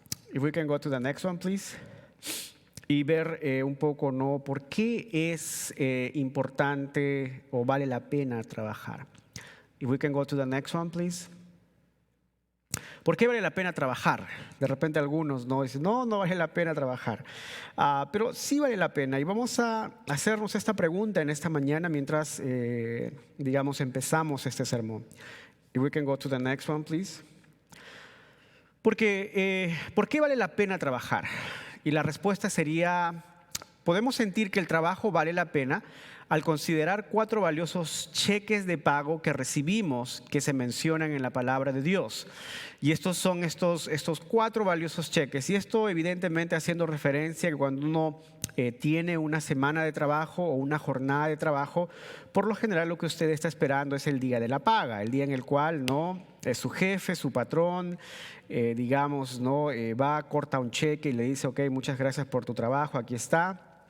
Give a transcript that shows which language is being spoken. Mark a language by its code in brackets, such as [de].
[en] If we can go to the next one, please. [es] Y ver un poco, ¿no?, por qué es importante o vale la pena trabajar. [en] If we can go to the next one, please. [es] ¿Por qué vale la pena trabajar? De repente algunos no dicen, no vale la pena trabajar. Pero sí vale la pena. Y vamos a hacernos esta pregunta en esta mañana mientras, digamos, empezamos este sermón. [en] If we can go to the next one, please. [es] Porque, ¿por qué vale la pena trabajar? Y la respuesta sería, podemos sentir que el trabajo vale la pena al considerar 4 valiosos cheques de pago que recibimos que se mencionan en la palabra de Dios. Y estos son estos 4 valiosos cheques. Y esto evidentemente haciendo referencia a que cuando uno tiene una semana de trabajo o una jornada de trabajo, por lo general lo que usted está esperando es el día de la paga, el día en el cual no es su jefe, su patrón, va, corta un cheque y le dice, ok, muchas gracias por tu trabajo, aquí está.